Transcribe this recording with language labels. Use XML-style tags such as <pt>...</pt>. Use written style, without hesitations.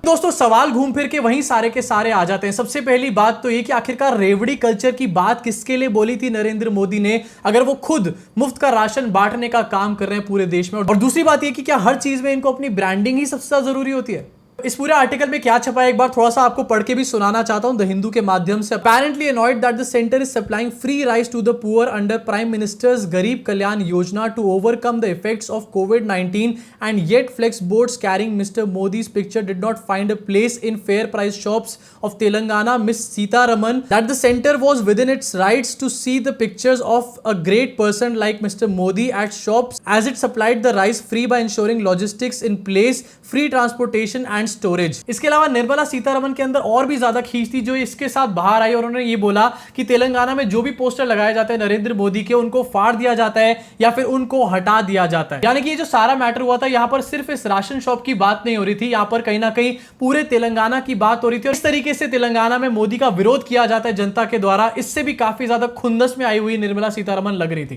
<hi>दोस्तों, सवाल घूम फिर के वहीं सारे के सारे आ जाते हैं। सबसे पहली बात तो ये कि आखिरकार रेवड़ी कल्चर की बात किसके लिए बोली थी नरेंद्र मोदी ने, अगर वो खुद मुफ्त का राशन बांटने का काम कर रहे हैं पूरे देश में। और दूसरी बात ये कि क्या हर चीज में इनको अपनी ब्रांडिंग ही सबसे ज्यादा जरूरी होती है? इस पूरे आर्टिकल में क्या छपा है, एक बार थोड़ा सा आपको पढ़ के भी सुनाना चाहता हूं द हिंदू के माध्यम से।</hi> <en>Apparently annoyed that the center is supplying free rice to the poor under Prime Minister's Garib Kalyan Yojana to overcome the effects of COVID-19, and yet flex boards carrying Mr. Modi's picture did not find a place in fair price shops of Telangana. Miss Sitaraman that the center was within its rights to see the pictures of a great person like Mr. Modi at shops, as it supplied the rice free by ensuring logistics in place, free transportation and storage.</en> <hi>इसके अलावा निर्मला सीतारमण के अंदर और भी ज्यादा खींच थी जो इसके साथ बाहर आई, और उन्होंने ये बोला कि तेलंगाना में जो भी पोस्टर लगाए जाते हैं नरेंद्र मोदी के, उनको फाड़ दिया जाता है या फिर उनको हटा दिया जाता है। यानी कि ये जो सारा मैटर हुआ था, यहां पर सिर्फ इस राशन शॉप की बात नहीं हो रही थी, यहां पर कहीं ना कहीं पूरे तेलंगाना की बात हो रही थी। और इस तरीके से तेलंगाना में मोदी का विरोध किया जाता है जनता के द्वारा, इससे भी काफी ज्यादा खुंदस में आई हुई निर्मला सीतारमण लग रही थी।</hi>